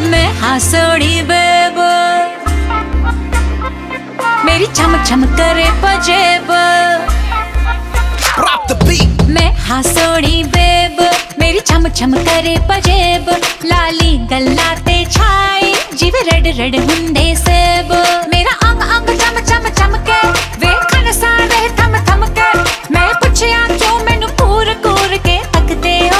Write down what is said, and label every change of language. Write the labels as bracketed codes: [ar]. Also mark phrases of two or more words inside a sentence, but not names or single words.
[pa] ਮੈਂ ਹਾਸੋੜੀ ਬੇਬ, ਮੇਰੀ ਛਮ ਛਮ ਕਰੇ ਪਜੇਬ। [en] Drop the beat. [pa] ਮੈਂ ਹਾਸੋੜੀ ਬੇਬ, ਮੇਰੀ ਛਮ ਛਮ ਕਰੇ ਪਜੇਬ। ਲਾਲੀ ਗੱਲਾ ਤੇ ਛਾਈ ਜਿਵੇ [en] red red [pa] ਹੁੰਦੇ ਸੇਬ। ਮੇਰਾ ਅੰਗ ਅੰਗ ਚਮ ਚਮ ਚਮਕੇ, ਵੇਖਣ ਸਾਰੇ ਥਮ ਥਮ ਕੇ। ਮੈਂ ਪੁੱਛਿਆ ਕਿਉਂ ਮੈਨੂੰ ਕੂਰ ਕੂਰ ਕੇ ਤੱਕਦੇ ਹੋ।